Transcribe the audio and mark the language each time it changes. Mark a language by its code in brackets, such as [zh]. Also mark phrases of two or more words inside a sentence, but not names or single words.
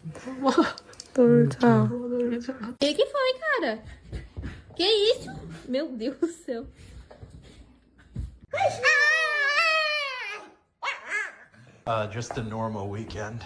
[ko] 놀자. [pt] E que foi, cara? Que isso? Meu Deus do céu. [en] Just a normal weekend.